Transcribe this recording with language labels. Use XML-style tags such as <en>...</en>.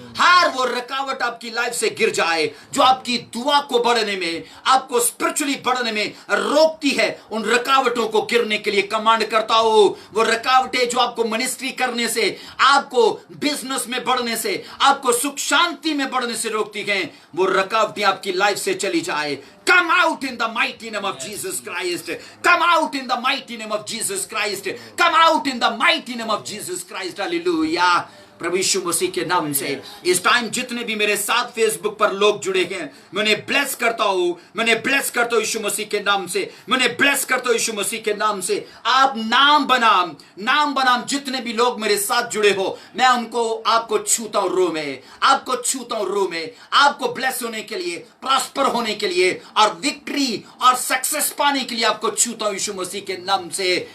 <hi>हर वो रुकावट आपकी लाइफ से गिर जाए जो आपकी दुआ को बढ़ने में, आपको स्पिरिचुअली बढ़ने में रोकती है। उन रुकावटों को गिरने के लिए कमांड करता हूं। वो रुकावटें जो आपको मिनिस्ट्री करने से, आपको बिजनेस में बढ़ने से, आपको सुख शांति में बढ़ने से रोकती हैं, वो रुकावटें आपकी लाइफ से चली जाए।</hi> <en>Come out in the mighty name of Jesus Christ. Come out in the mighty name of Jesus Christ. Come out in the mighty name of Jesus Christ. Hallelujah.</en> <hi>प्रभु यीशु मसीह के नाम से इस टाइम जितने भी मेरे साथ फेसबुक पर लोग जुड़े हैं, मैं उन्हें ब्लेस करता हूं, मैं उन्हें ब्लेस करता हूं यीशु मसीह के नाम से, मैं उन्हें ब्लेस करता हूं यीशु मसीह के नाम से। आप नाम बनाम जितने भी लोग मेरे साथ जुड़े हो, मैं उनको आपको छूता हूं रो में, आपको छूता हूं रो में, आपको ब्लेस होने के लिए, प्रॉस्पर होने के लिए और विक्ट्री और सक्सेस पाने के लिए आपको छूता हूं यीशु मसीह के नाम से।</hi>